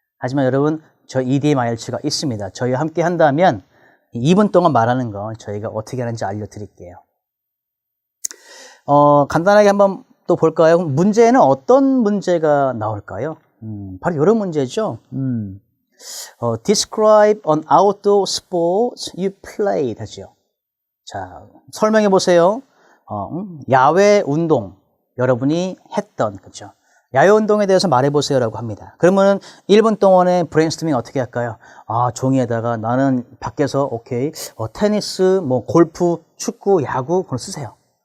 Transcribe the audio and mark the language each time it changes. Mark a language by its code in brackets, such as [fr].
[ko] 하지만 여러분, 저 EDM IELTS가 있습니다. 저희와 함께 한다면 2분 동안 말하는 거 저희가 어떻게 하는지 알려드릴게요. 간단하게 한번 또 볼까요? 문제는 어떤 문제가 나올까요? 바로 이런 문제죠. [en] Describe an outdoor sport you played [ko] 하죠. 자, 설명해 보세요. 야외 운동 여러분이 했던 그죠? 야외 운동에 대해서 말해 보세요라고 합니다. 그러면은 1분 동안의 브레인스토밍 어떻게 할까요? 종이에다가 나는 밖에서 오케이 테니스, 뭐 골프, 축구, 야구 그걸 쓰세요.